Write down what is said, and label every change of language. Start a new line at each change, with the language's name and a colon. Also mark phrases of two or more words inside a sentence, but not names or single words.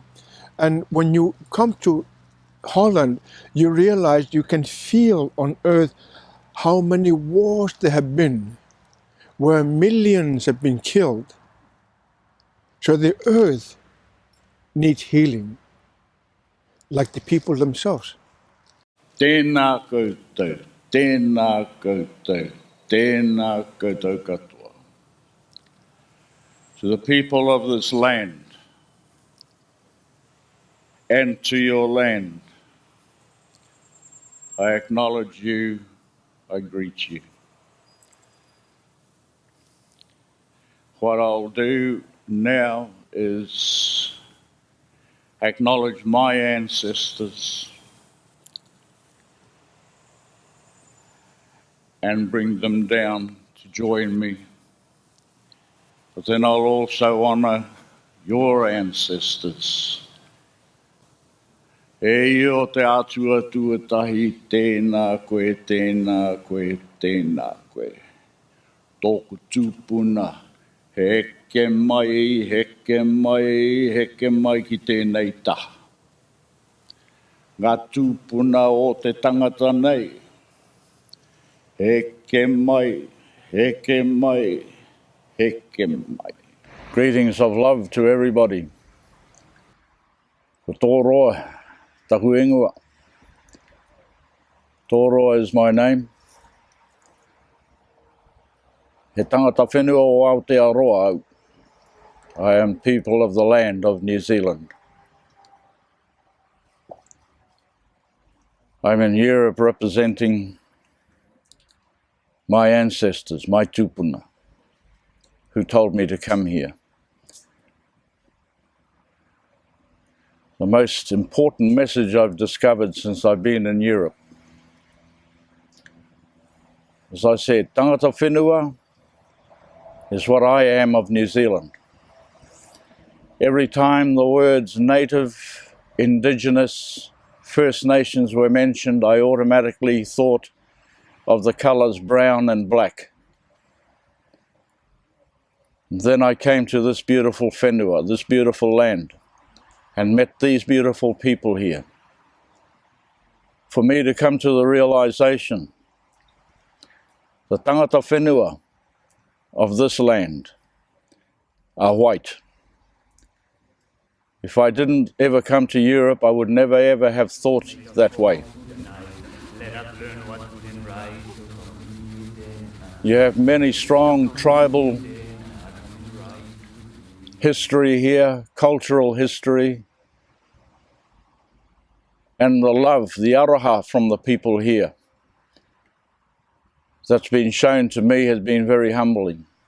English: And when you come to Holland, you realize you can feel on earth how many wars there have been, where millions have been killed. So the earth needs healing, like the people themselves.
Māori: Tēnā koutou, tēnā koutou, tēnā koutou katoa.
English: To the people of this land and to your land, I acknowledge you, I greet you. What I'll do now is acknowledge my ancestors and bring them down to join me. But then I'll also honour your ancestors.
Māori: E o te atua tuatahi, tēnā koe, tēnā koe, tēnā koe. Tōku tūpuna, heke mai, heke mai, heke mai ki tēnei taha. Ngā tūpuna o te tangata nei, heke mai, heke mai, heke mai.
English: Greetings of love to everybody.
Māori: Ko tō roa, taku ingoa.
English: Tō roa is my name.
Māori: He tangata whenua o Aotearoa au.
English: I am people of the land of New Zealand. I'm in Europe representing my ancestors, my tupuna, who told me to come here. The most important message I've discovered since I've been in Europe. As I said,
Māori: tangata whenua
English: is what I am of New Zealand. Every time the words native, indigenous, First Nations were mentioned, I automatically thought of the colours brown and black. And then I came to this beautiful whenua, this beautiful land, and met these beautiful people here. For me to come to the realization, the
Māori: tangata whenua
English: of this land are white. If I didn't ever come to Europe, I would never ever have thought that way. You have many strong tribal history here, cultural history, and the love, the aroha from the people here that's been shown to me has been very humbling.